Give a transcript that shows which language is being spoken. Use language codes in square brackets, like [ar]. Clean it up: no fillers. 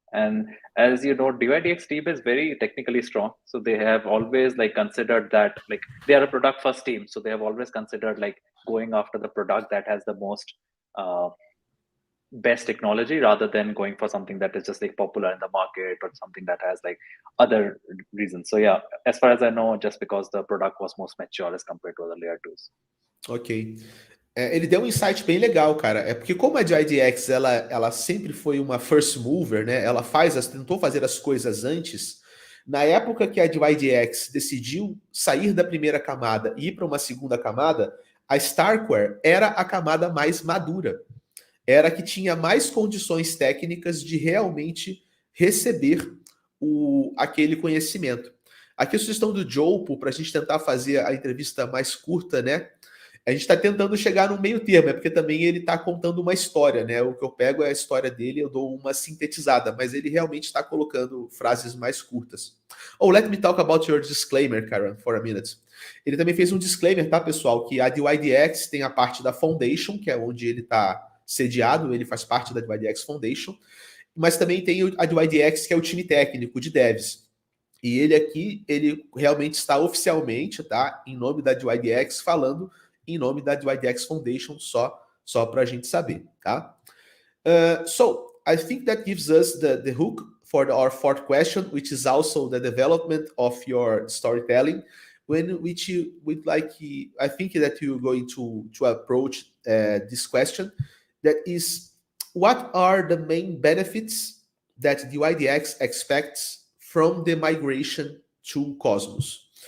[en] And as you know, dYdX team is very technically strong, so they have always like considered that like they are a product first team, so they have always considered like going after the product that has the most best technology rather than going for something that is just like popular in the market or something that has like other reasons. So yeah, as far as I know, just because the product was most mature as compared to other layer 2s. Ok. [pt] Ele deu um insight bem legal, cara. É porque como a dYdX, ela sempre foi uma first mover, né? Ela tentou fazer as coisas antes. Na época que a dYdX decidiu sair da primeira camada e ir para uma segunda camada, a Starkware era a camada mais madura. Era a que tinha mais condições técnicas de realmente receber aquele conhecimento. Aqui a sugestão do Joe, para a gente tentar fazer a entrevista mais curta, né? A gente está tentando chegar no meio termo, é porque também ele está contando uma história, né? O que eu pego é a história dele, eu dou uma sintetizada, mas ele realmente está colocando frases mais curtas. [en] Oh, let me talk about your disclaimer, Karan, for a minute. [pt] Ele também fez um disclaimer, tá, pessoal? Que a dYdX tem a parte da Foundation, que é onde ele está sediado, ele faz parte da dYdX Foundation, mas também tem a dYdX, que é o time técnico de devs. E ele aqui, ele realmente está oficialmente, tá, em nome da dYdX, falando em nome da dYdX Foundation, só para a gente saber, tá? [en] So, I think that gives us the hook for our fourth question, which is also the development of your storytelling, which you would like, I think that you're going to approach this question, that is, what are the main benefits that dYdX expects from the migration to Cosmos?